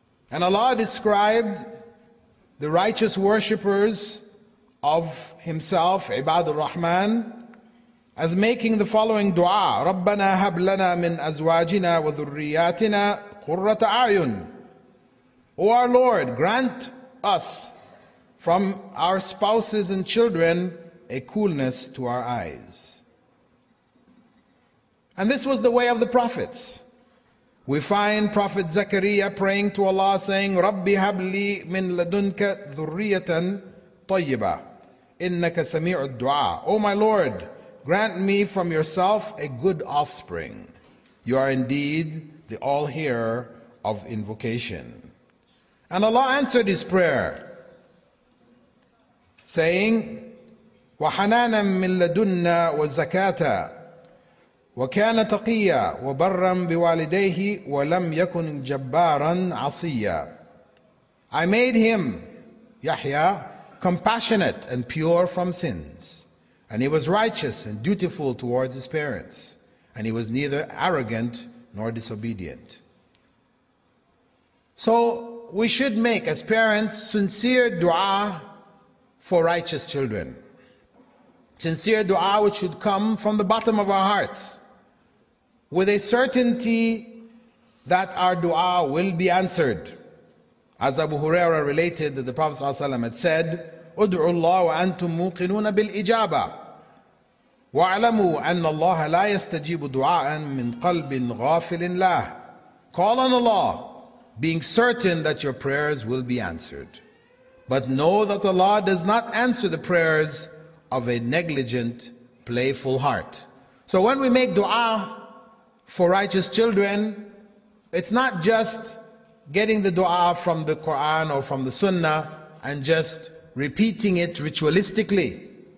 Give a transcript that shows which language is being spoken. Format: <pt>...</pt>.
<en>And Allah described the righteous worshippers of Himself, Ibadur Rahman, as making the following dua:</en> <ar>رَبَّنَا هَبْ لَنَا مِنْ أَزْوَاجِنَا وَذُرِّيَّاتِنَا قُرَّةَ أَعْيُنٍ.</ar> <en>O our Lord, grant us from our spouses and children a coolness to our eyes. And this was the way of the prophets. We find Prophet Zechariah praying to Allah saying,</en> <ar>رَبِّ هَبْ لِي مِنْ لَدُنْكَ ذُرِّيَّةً طَيِّبَةً إِنَّكَ سَمِيعُ الدُّعَاءِ.</ar> <en>O my Lord, grant me from yourself a good offspring. You are indeed the all-hearer of invocation. And Allah answered his prayer, saying,</en> <ar>وَحَنَانًا مِنْ لَدُنَّا وَزَكَاةً وَكَانَ تَقِيًّا وَبَرًّا بِوَالِدَيْهِ وَلَمْ يَكُنْ جَبَّارًا عَصِيًّا.</ar> <en>I made him, Yahya, compassionate and pure from sins, and he was righteous and dutiful towards his parents, and he was neither arrogant nor disobedient. So we should make, as parents, sincere dua for righteous children. Sincere dua which should come from the bottom of our hearts, with a certainty that our dua will be answered. As Abu Huraira related, that the Prophet ﷺ had said,</en> <ar>ادعوا الله وأنتم موقنون بالإجابة واعلموا أن الله لا يستجيب دعاء من قلب غافل له.</ar> <en>Call on Allah, being certain that your prayers will be answered. But know that Allah does not answer the prayers of a negligent, playful heart. So when we make dua for righteous children, it's not just getting the dua from the Quran or from the Sunnah and just repeating it ritualistically.</en>